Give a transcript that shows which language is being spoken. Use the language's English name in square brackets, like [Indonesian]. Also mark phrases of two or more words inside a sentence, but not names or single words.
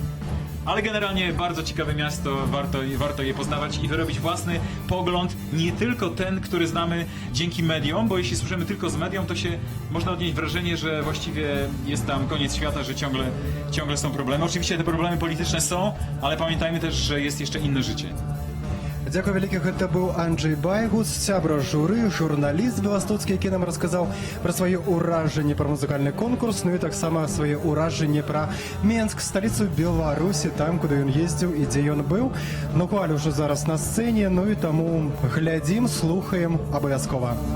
[Polish] Ale generalnie bardzo ciekawe miasto, warto je poznawać i wyrobić własny pogląd, nie tylko ten, który znamy dzięki mediom, bo jeśli słyszymy tylko z medią, to można odnieść wrażenie, że właściwie jest tam koniec świata, że ciągle są problemy. Oczywiście te problemy polityczne są, ale pamiętajmy też, że jest jeszcze inne życie. [Belarusian] Дякую вялікіх, гэта быў Анджэй Байгус, сябра журы, журналіст беластоцкі, які нам расказаў пра свае ўражанні пра музыкальны конкурс, ну і таксама свае ўражанні пра Менск, сталіцу Беларусі, там, куды ён ездзіў і дзе ён быў. Ну, Куаль ужо зараз на сцэне, ну і таму глядзім, слухаем абавязкова.